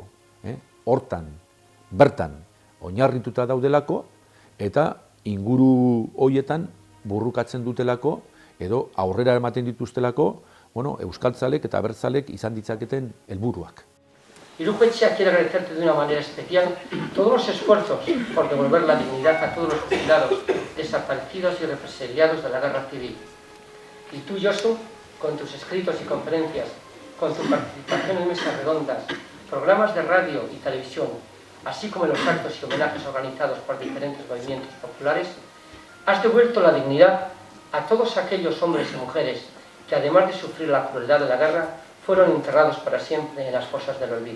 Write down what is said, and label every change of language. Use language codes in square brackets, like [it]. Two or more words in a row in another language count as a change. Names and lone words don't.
[eu] Hortan, bertan, oinarrituta daudelako, eta inguru horietan burrukatzen dutelako, edo aurrera ematen dituztelako, bueno, euskaltzalek eta abertzalek izan ditzaketen helburuak. [es] Irujoetxea quiere agradecerte de una manera especial todos los esfuerzos por devolver la dignidad a todos los fusilados, desaparecidos y represaliados de la guerra civil. Y tú, Josu, con tus escritos y conferencias, con tu participación en mesas redondas, programas de radio y televisión, así como en los actos y homenajes organizados por diferentes movimientos populares, has devuelto la dignidad a todos aquellos hombres y mujeres que, además de sufrir la crueldad de la guerra, fueron enterrados para siempre en las fosas del olvido.